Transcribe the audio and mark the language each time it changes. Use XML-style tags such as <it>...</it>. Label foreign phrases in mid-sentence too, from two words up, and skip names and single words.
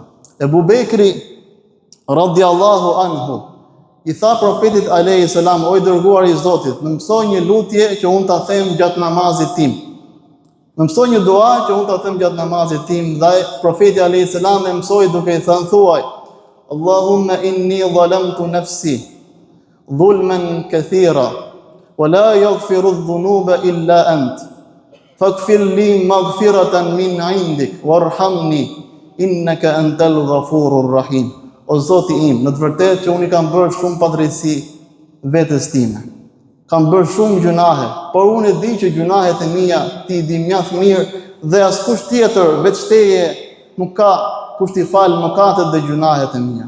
<sq>Ebu Bekri</sq> <ar>رضي الله عنه</ar> <sq>i tha profetit</sq> <ar>عليه السلام,</ar> <sq>o i dërguari i Zotit, më mësoj një lutje që unë ta them gjatë namazit tim. Më mësoj një dua që unë ta them gjatë namazit tim. Dhe profeti</sq> <ar>عليه السلام</ar> <sq>më mësoi duke i thënë, thuaj</sq> <ar>اللهم إني ظلمت نفسي ظلما كثيرا ولا يغفر الذنوب إلا أنت فاغفر لي مغفرة من عندك وارحمني إنك أنت الغفور الرحيم.</ar> <sq>O Zoti im, në të vërtetë që unë i kam bërë shumë padrejtësi vetes time. Kam bërë shumë gjunahe, por unë e di që gjunahet e mia ti i di mjaft mirë dhe askush tjetër veç teje nuk ka kush t'i falë mëkatet dhe gjunahet e mia.</sq>